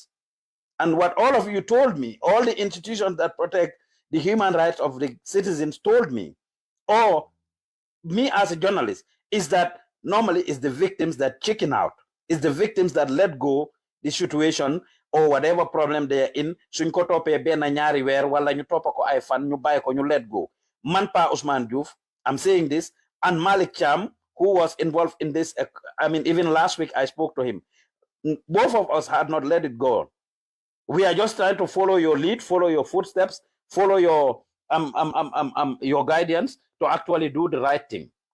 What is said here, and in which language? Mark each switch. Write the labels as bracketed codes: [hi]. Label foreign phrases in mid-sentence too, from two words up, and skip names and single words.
[en] And what all of you told me, all the institutions that protect the human rights of the citizens told me, or me as a journalist, is that normally it's the victims that chicken out. It's the victims that let go the situation or whatever problem they're in. [wo] Suñ ko topé ben ñaari wër wala ñu topa ko ay fan ñu bay ko ñu [en] let go. Man Pa Ousman Joof, I'm saying this, and Malik Cham, who was involved in this, even last week I spoke to him. Both of us had not let it go. We are just trying to follow your lead, follow your footsteps, follow your guidance to actually do the right thing.